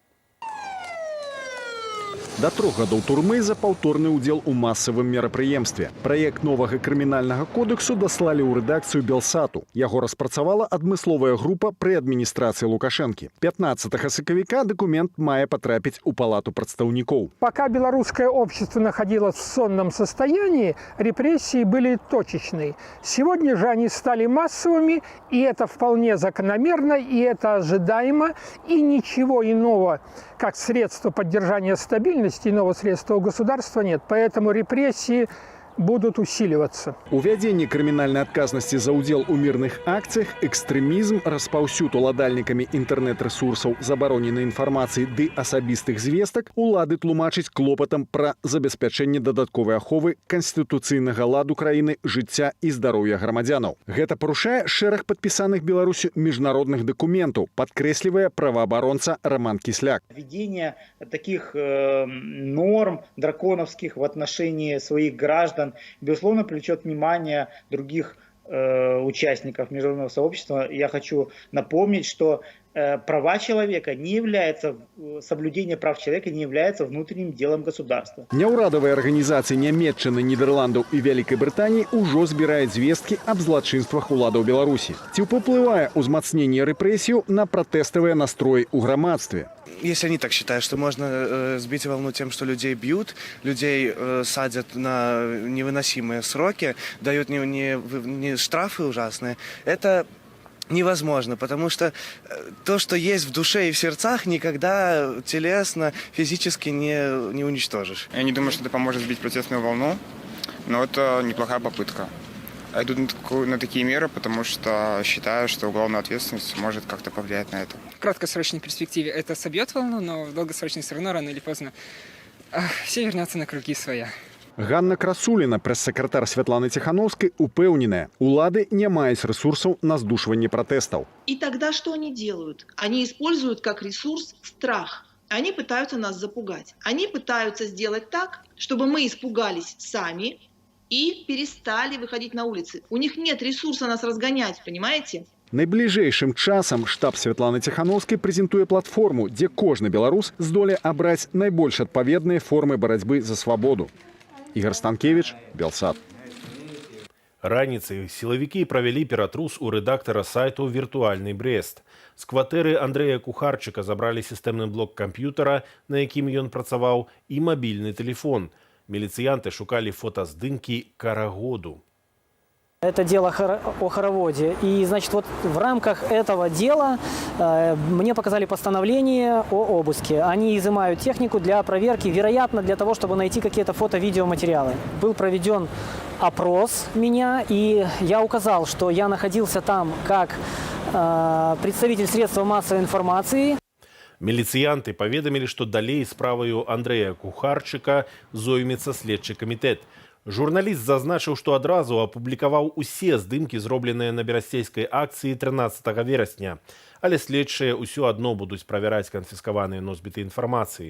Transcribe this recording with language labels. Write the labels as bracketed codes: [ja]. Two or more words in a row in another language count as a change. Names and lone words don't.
[be] До 3 гадоў турмы за паўторны ўдзел у масавым мерапрыемстве. Праект новага крымінальнага кодексу даслалі ў рэдакцыю Белсату. Яго распрацавала адмысловая група пры адміністрацыі Лукашэнкі. 15 сакавіка документ мае потрапіць у палату прадстаўнікоў. [ru] Пока белорусское общество находилось в сонном состоянии, репрессии были точечные. Сегодня же они стали массовыми, и это вполне закономерно, и это ожидаемо, и ничего иного, как средство поддержания стабильности, иного средства у государства нет. Поэтому репрессии будут усиливаться. [be] Увядзенне крымінальнай адказнасці за ўдзел у мірных акцыях, экстрэмізм, распаўсюд уладальнікамі інтэрнэт-рэсурсаў, забароненай інфармацыі ды асабістых звестак улады тлумачыць клопатам пра забеспячэнне дадатковай аховы канстытуцыйнага ладу краіны, жыцця і здароўя грамадзянаў. Гэта парушае шэраг падпісаных Беларусю міжнародных дакументаў, падкрэслівае праваабаронца Роман Кисляк. [ru] Введение таких норм драконовских в отношении своих граждан безусловно привлечет внимание других участников международного сообщества. Я хочу напомнить, что права человека не является, соблюдение прав человека не является внутренним делом государства. [be] Няўрадавыя арганізацыі Нямецчыны, Нідерландаў і Вялікай Брытаніі ўжо збіраюць звесткі аб злачынствах уладаў Беларусі. Ці ўпаўплывае ўзмацненне рэпрэсіяў на пратэставыя настроі ў грамадстве? [ru] Если они так считают, что можно сбить волну тем, что людей бьют, людей садят на невыносимые сроки, дают не штрафы ужасные, это невозможно, потому что то, что есть в душе и в сердцах, никогда телесно, физически не уничтожишь. Я не думаю, что это поможет сбить протестную волну, но это неплохая попытка. Я иду на такие меры, потому что считаю, что уголовная ответственность может как-то повлиять на это. В краткосрочной перспективе это собьет волну, но в долгосрочной все равно рано или поздно все вернется на круги своя. [be] Ганна Красуліна, прэс-сакратар Святланы Ціхановскай, упэўненая, улады не маюць ресурсаў на здушванне пратэстаў. [ru] И тогда что они делают? Они используют как ресурс страх. Они пытаются нас запугать. Они пытаются сделать так, чтобы мы испугались сами и перестали выходить на улицы. У них нет ресурса нас разгонять, понимаете? [be] Найбліжэйшым часам штаб Святланы Ціхановскай прэзентуе платформу, дзе кожны беларус здолее абраць найбольш адпаведныя формы барацьбы за свабоду. Ігор Станкевіч, Белсат. Раніцай сілавікі правялі ператрус у рэдактара сайту «Віртуальны Брест». З кватэры Андрэя Кухарчыка забралі сістэмны блок камп'ютара, на якім ён працаваў, і мабільны тэлефон. Міліцыянты шукалі фотаздымкі карагоду. [ru] Это дело о хороводе. И, значит, вот в рамках этого дела мне показали постановление о обыске. Они изымают технику для проверки, вероятно, для того, чтобы найти какие-то фото-видеоматериалы. Был проведен опрос меня, и я указал, что я находился там как представитель средства массовой информации. [be] Міліцыянты паведамілі, што далей справаю Андрэя Кухарчыка зоймецца следчы камітэт. Журналіст зазначыў, што адразу апублікаваў усе здымкі, зробленыя на берасцейскай акцыі 13 верасня. Але следчыя ўсё адно будуць правяраць канфіскаваныя носьбіты інфармацыі.